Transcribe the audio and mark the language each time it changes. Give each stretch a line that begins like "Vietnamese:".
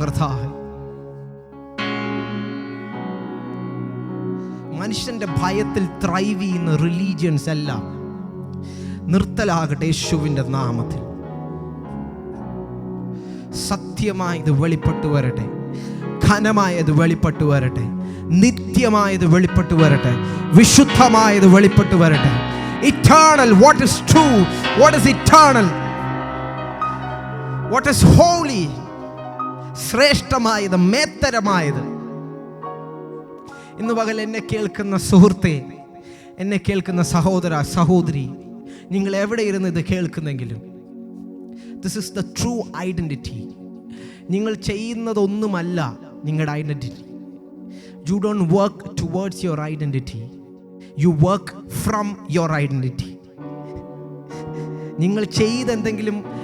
Malayalam: കർത്താവ്, മനുഷ്യന്റെ ഭയത്തിൽ ത്രൈവ് ചെയ്യുന്ന റിലീജിയൻസ് എല്ലാം നിർത്തലാകട്ടെ യേശുവിൻ്റെ നാമത്തിൽ. സത്യമായത് വെളിപ്പെട്ടു വരട്ടെ, ഘനമായത് വെളിപ്പെട്ടു വരട്ടെ, നിത്യമായത് വെളിപ്പെട്ടു വരട്ടെ, വിശുദ്ധമായത് വെളിപ്പെട്ടു വരട്ടെ.
English: Eternal, what is true, what is eternal, what is holy,
Malayalam: ശ്രേഷ്ഠമായത്, മേത്തരമായത്. ഇന്ന് പകൽ എന്നെ കേൾക്കുന്ന സുഹൃത്തെ, എന്നെ കേൾക്കുന്ന സഹോദര സഹോദരി, നിങ്ങൾ എവിടെ ഇരുന്ന് ഇത് കേൾക്കുന്നെങ്കിലും,
English: This is the true identity.
Malayalam: നിങ്ങൾ ചെയ്യുന്നതൊന്നുമല്ല നിങ്ങളുടെ identity.
English: You don't work towards your identity, you work from your identity.
Malayalam: നിങ്ങൾ ചെയ്തെന്തെങ്കിലും